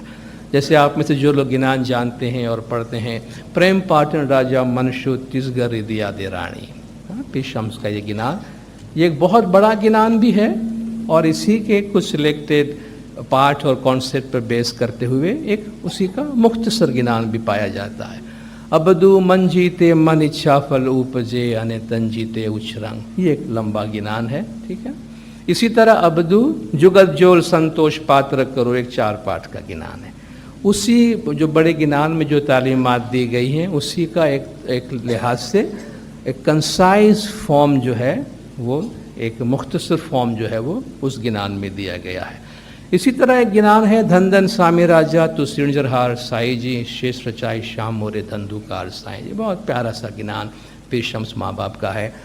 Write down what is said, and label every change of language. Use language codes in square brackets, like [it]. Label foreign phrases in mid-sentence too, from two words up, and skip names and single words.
[ur] جیسے آپ میں سے جو لوگ گنان جانتے ہیں اور پڑھتے ہیں، پریم پاٹن راجا منشو تسگر دیا دے رانی، پیر شمس کا یہ گنان، یہ ایک بہت بڑا گنان بھی ہے اور اسی کے کچھ [en] selected part [ur] اور کانسیپٹ پر بیس کرتے ہوئے ایک اسی کا مختصر گنان بھی پایا جاتا ہے. ابدو من جیتے من اچھا فل اوپجے انے تن جیتے اچھرنگ، یہ ایک لمبا گنان ہے. ٹھیک ہے. اسی طرح ابدو جگت جول سنتوش پاتر کرو، ایک 4 پارٹ کا گنان ہے. اسی جو بڑے گنان میں جو تعلیمات دی گئی ہیں اسی کا ایک لحاظ سے ایک [en] concise form [ur] جو ہے وہ ایک مختصر فارم جو ہے وہ اس گنان میں دیا گیا ہے. اسی طرح ایک گنان ہے دھن دھن سامی راجا تو سرنجرہار سائی جی شیش رچائی شام مورے دھندوکار سائی جی، بہت پیارا سا گنان پیر شمس ماں باپ کا ہے.